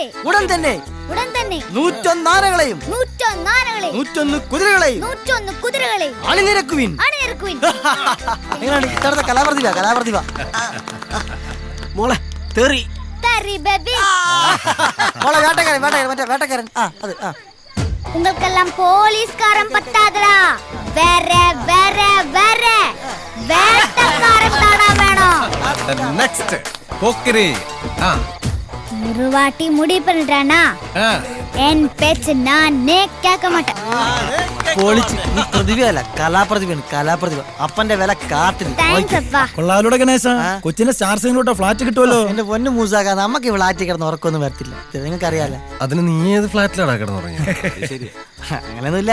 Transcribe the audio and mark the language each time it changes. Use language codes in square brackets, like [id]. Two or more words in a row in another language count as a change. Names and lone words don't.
[ml] ഉടൻ തന്നെ 101 ആനകളെയും 101 കുതിരകളെയും 101 കുതിരകളെയും അണിനിരക്കുവിൻ. എങ്ങനെയാണ് കലാപ്രതിഭ? മോളെ തെറി ബേബി. മോളെ വേട്ടക്കാരൻ. അത് [ta] உங்களுக்கெல்லாம் போலீஸ்காரன் பத்தாதடா. வேற வேட்டக்காரன் தானா வேணும். [ml] നെക്സ്റ്റ് പോക്കിരി. [ta] ஒரு வாட்டி முடிவு பண்ணிட்டானா என் பேச்சு நானே கேட்க மாட்டேன். [ml] പൊളിച്ച്. നീ പ്രതിഭയല്ല, കലാപ്രതിഭ. അപ്പന്റെ വില കാട്ടിൽ. കൊള്ളാലോടെ ഗണേശ. കൊച്ചിന്റെ സ്റ്റാർ സൈനിലോട്ട് ഫ്ലാറ്റ് കിട്ടുമല്ലോ. എന്റെ പൊന്നു മൂസാക്ക, നമുക്ക് ഫ്ലാറ്റിൽ കിടന്ന് ഉറക്കൊന്നും വരത്തില്ല. നിങ്ങൾക്ക് അറിയാലോ. അതിന് നീ ഏത് ഫ്ലാറ്റിലാണ് കിടന്നുറങ്ങിയ? അങ്ങനെയൊന്നുമില്ല.